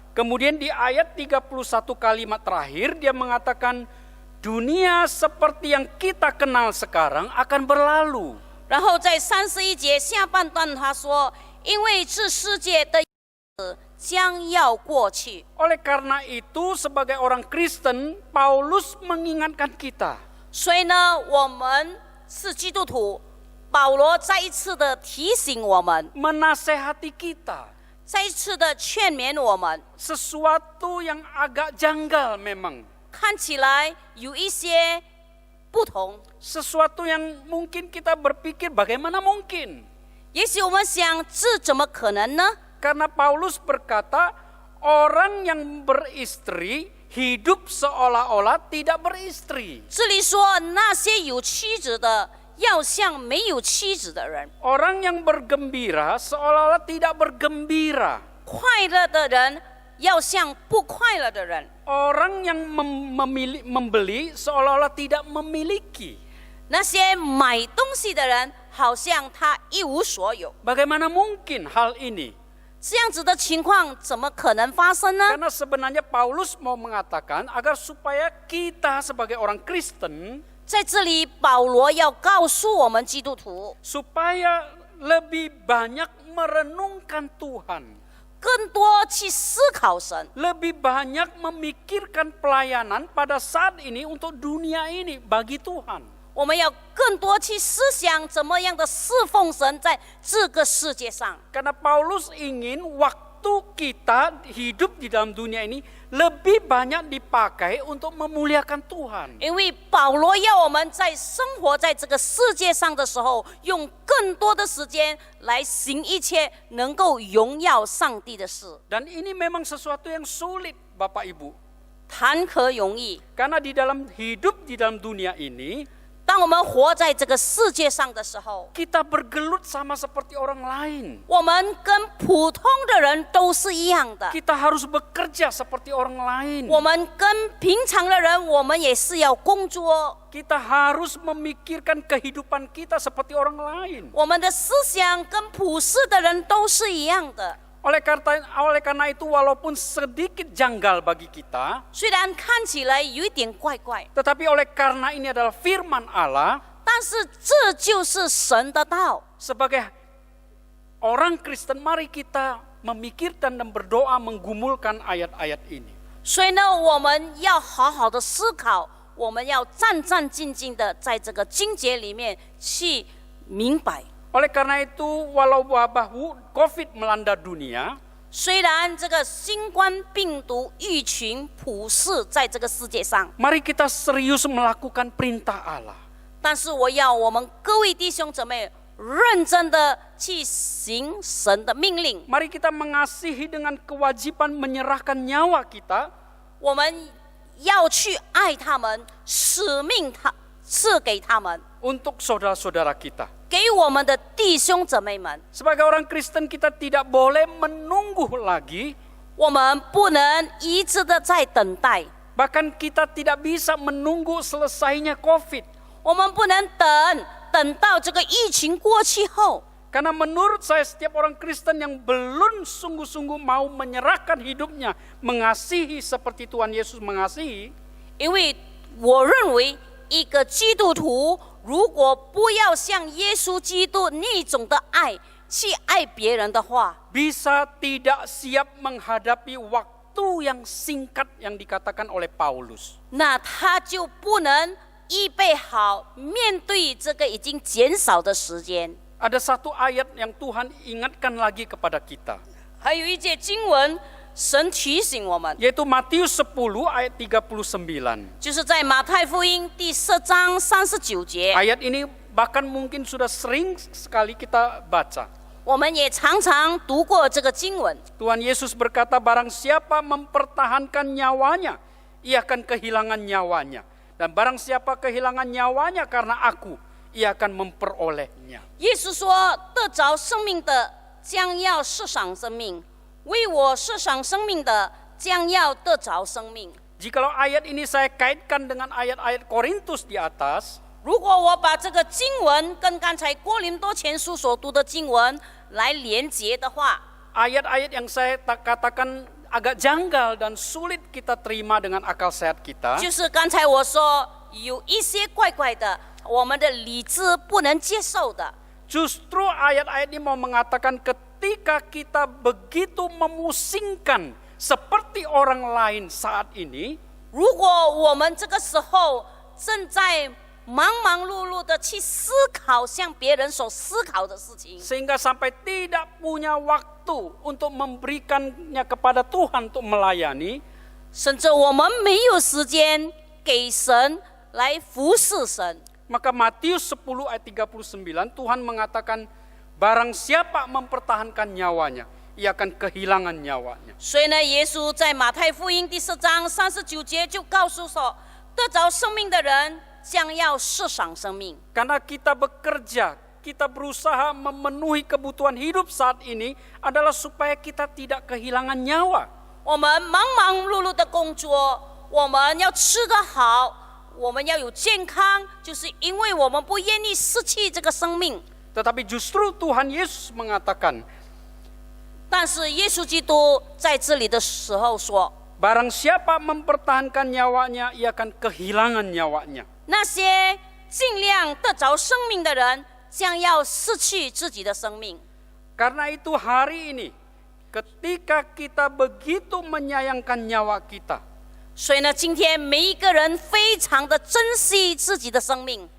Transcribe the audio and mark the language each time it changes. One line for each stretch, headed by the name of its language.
Indonesian: Kemudian di ayat 31 kalimat terakhir dia mengatakan dunia seperti yang kita kenal sekarang akan berlalu.
Chinese: 然后在31节下半段他说，因为这世界的样子将要过去。
Indonesian: Oleh karena itu sebagai orang Kristen, Paulus mengingatkan kita.
Chinese: 所以呢，我们是基督徒，保罗再一次的提醒我们，
Indonesian: Menasehati kita.
Chinese: 再一次的劝勉我们。
Indonesian: Sesuatu yang agak janggal memang.
Chinese: 看起来有一些不同，
Indonesian: Sesuatu yang mungkin kita berpikir bagaimana mungkin.
Chinese: 也许我们想，这怎么可能呢？
Indonesian: Karena Paulus berkata orang yang beristri hidup seolah-olah tidak beristri.
Chinese: 这里说那些有妻子的，要像没有妻子的人；
Indonesian: Orang yang bergembira seolah-olah tidak bergembira.
Chinese: 快乐的人要像不快乐的人；
Indonesian: Orang yang membeli seolah-olah tidak memiliki.
Chinese: 那些买东西的人，好像他一无所有。
Indonesian: Bagaimana mungkin hal ini?
Chinese: 这样子的情况怎么可能发生呢？
Indonesian: Karena sebenarnya Paulus mau mengatakan agar supaya kita sebagai orang Kristen
Chinese: 在这里，保罗要告诉我们基督徒，
Indonesian: supaya lebih banyak merenungkan Tuhan,
Chinese: 更多去思考神，
Indonesian: lebih banyak memikirkan pelayanan pada saat ini untuk dunia ini bagi Tuhan.
Chinese: 我们要更多去思想怎么样的侍奉神在这个世界上。
Indonesian: Karena Paulus ingin waktu kita hidup di dalam dunia ini lebih banyak dipakai untuk memuliakan Tuhan.
Chinese: 因为保罗要我们在生活在这个世界上的时候，用更多的时间来行一切能够荣耀上帝的事。
Indonesian: Dan ini memang sesuatu yang sulit, Bapak Ibu.
Chinese: 谈何容易？
Indonesian: Karena di dalam hidup di dalam dunia ini
Chinese: 当我们活在这个世界上的时候，
Indonesian: kita bergelut sama seperti orang lain.
Chinese: 我们跟普通的人都是一样的。
Indonesian: Kita harus bekerja seperti orang lain.
Chinese: 我们跟平常的人，我们也是要工作。
Indonesian: Kita harus memikirkan kehidupan kita seperti orang lain.
Chinese: 我们的思想跟普世的人都是一样的。
Indonesian: Oleh karena itu walaupun sedikit janggal bagi kita,
Chinese: 虽然看起来有一点怪怪，
Indonesian: tetapi oleh karena ini adalah firman Allah,
Chinese: 但是这就是神的道。
Indonesian: sebagai orang Kristen mari kita memikirkan dan berdoa menggumulkan ayat-ayat ini.
Chinese: 所以呢，我们要好好的思考，我们要战战兢兢的在这个经节里面去明白。
Indonesian: Oleh karena itu, walau wabah COVID melanda dunia,
Chinese: 虽然这个新冠病毒疫情普世在这个世界上，
Indonesian: mari kita serius melakukan perintah Allah.
Chinese: 但是我要我们各位弟兄姊妹认真的去行神的命令。
Indonesian: Mari kita mengasihi dengan kewajiban menyerahkan nyawa kita
Chinese: 我们要去爱他们，使命赐给他们，
Indonesian: untuk saudara-saudara kita.
Chinese: 给我们的弟兄姊妹们。
Indonesian: Sebagai orang Kristen kita tidak boleh menunggu lagi,
Chinese: 我们不能一直的在等待，
Indonesian: bahkan kita tidak bisa menunggu selesainya COVID.
Chinese: 我们不能等到这个疫情过去后。
Indonesian: Karena menurut saya setiap orang Kristen yang belum sungguh-sungguh mau menyerahkan hidupnya, mengasihi seperti Tuhan Yesus mengasihi,
Chinese: 因为我认为一个基督徒如果不要像耶稣基督那种的爱去爱别人的话，
Indonesian: bisa tidak siap menghadapi waktu yang singkat yang dikatakan oleh Paulus.
Chinese: 那他就不能预备好面对这个已经减少的时间。
Indonesian: Ada satu ayat yang Tuhan ingatkan lagi kepada kita,
Chinese: 还有一节经文，神提醒我们，
Indonesian: yaitu Matius 10 ayat 39.
Chinese: 就是在马太福音第10章39节。
Indonesian: Ayat ini bahkan mungkin sudah sering sekali kita baca.
Chinese: 我们也常常读过这个经文。
Indonesian: Tuhan Yesus berkata, barang siapa mempertahankan nyawanya, ia akan kehilangan nyawanya. Dan barang siapa kehilangan nyawanya karena aku, ia akan memperolehnya.
Chinese: 耶稣说：“得着生命的，将要世上生命；为我世上生命的，将要得着生命。”
Indonesian: Jikalau ayat ini saya kaitkan dengan ayat-ayat Korintus di atas,
Chinese: 如果我把这个经文跟刚才哥林多前书所读的经文来连结的话，
Indonesian: ayat-ayat yang saya katakan agak janggal dan sulit kita terima dengan akal sehat kita,
Chinese: 就是刚才我说有一些怪怪的，我们的理智不能接受的。
Indonesian: justru ayat-ayat ini mau mengatakan ketika kita begitu memusingkan seperti orang lain saat ini,
Chinese: 如果我们这个时候正在忙碌碌的去思考像别人所思考的事情，
Indonesian: sehingga sampai tidak punya waktu untuk memberikannya kepada Tuhan untuk melayani,
Chinese: 甚至我们没有时间给神来服侍神。
Indonesian: maka Matius 10 ayat 39 Tuhan mengatakan barang siapa mempertahankan nyawanya, ia akan kehilangan nyawanya.
Chinese: 所以呢，耶稣在马太福音第10章39节就告诉说，得着生命的人将要世上生命。
Indonesian: Karena kita bekerja, kita berusaha memenuhi kebutuhan hidup saat ini adalah supaya kita tidak kehilangan nyawa.
Chinese: 我们忙碌碌的工作，我们要吃得好，我们要有健康，就是因为我们不愿意失去这个生命。
Indonesian: Tetapi justru Tuhan Yesus mengatakan,
Chinese: 但是耶稣基督在这里的时候说，
Indonesian: barang siapa mempertahankan nyawanya, ia akan kehilangan nyawanya.
Chinese: 那些尽量得着生命的人，将要失去自己的生命。
Indonesian: Karena itu hari ini, ketika kita begitu menyayangkan nyawa kita,
Chinese: 所以呢，今天每一个人非常的珍惜自己的生命，